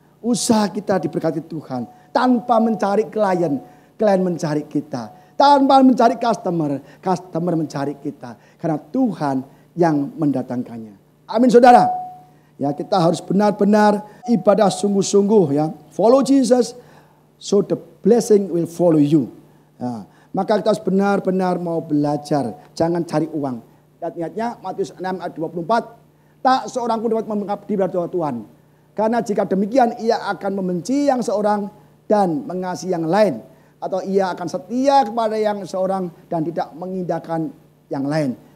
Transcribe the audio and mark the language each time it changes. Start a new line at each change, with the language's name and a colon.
Indonesian: Usaha kita diberkati Tuhan. Tanpa mencari klien. Klien mencari kita. Tanpa mencari customer. Customer mencari kita. Karena Tuhan yang mendatangkannya. Amin saudara. Ya, kita harus benar-benar ibadah sungguh-sungguh ya.
English: Follow Jesus, so the blessing will follow you.
Indonesian: Ya, maka kita harus benar-benar mau belajar, jangan cari uang. Ingat-ingatnya Matius 6 ayat 24, tak seorang pun dapat mengabdi pada Tuhan Karena jika demikian ia akan membenci yang seorang dan mengasihi yang lain. Atau ia akan setia kepada yang seorang dan tidak mengindahkan yang lain.